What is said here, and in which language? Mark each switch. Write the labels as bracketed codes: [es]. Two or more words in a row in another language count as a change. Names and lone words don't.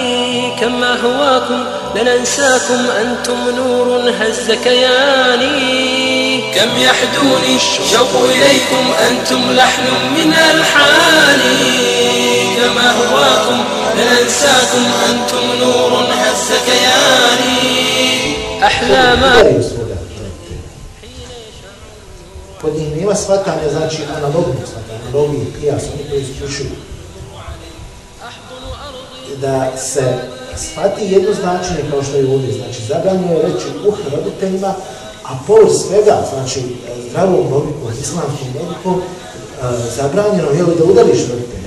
[ar] كم أهواكم لن أنساكم أنتم نور هز كياني. كم يحدوني الشوق إليكم أنتم لحن من ألحاني. كم أهواكم لن أنساكم أنتم نور هز كياني. أحلام [bs] kod njih nema shvatanja, analognog shvatanja, analogije, kijas, oni koji isključuju. Da se shvati jednoznačenje kao što je ovdje, zabranjeno je reći roditeljima, a pored svega, zdravom logikom, islamskom logikom, zabranjeno je da udariš roditelja.